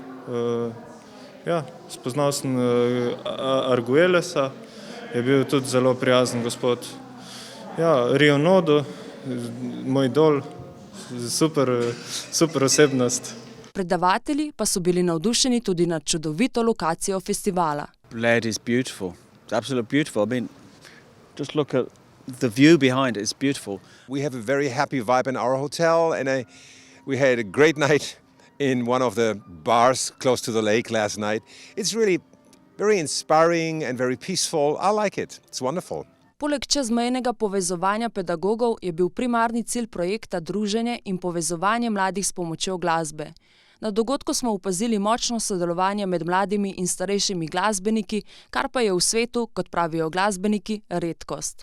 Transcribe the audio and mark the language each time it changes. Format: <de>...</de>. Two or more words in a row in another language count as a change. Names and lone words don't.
<sl>Ja, spoznal sem Arguellesa, je bil tudi zelo prijazen gospod. Ja, Rio Nodo, moj idol, super osebnost. Predavatelji pa so bili navdušeni tudi nad čudovito lokacijo festivala.</sl> <en>Bled is beautiful. It's absolutely beautiful. I mean, just look at the view behind it. It's beautiful. We have a very happy vibe in our hotel, and we had a great night in one of the bars close to the lake last night. It's really very inspiring and very peaceful. I like it. It's wonderful.</en> <sl>Poleg čezmejnega povezovanja pedagogov je bil primarni cilj projekta druženje in povezovanje mladih s pomočjo glasbe. Na dogodku smo opazili močno sodelovanje med mladimi in starejšimi glasbeniki, kar pa je v svetu, kot pravijo glasbeniki, redkost.</sl>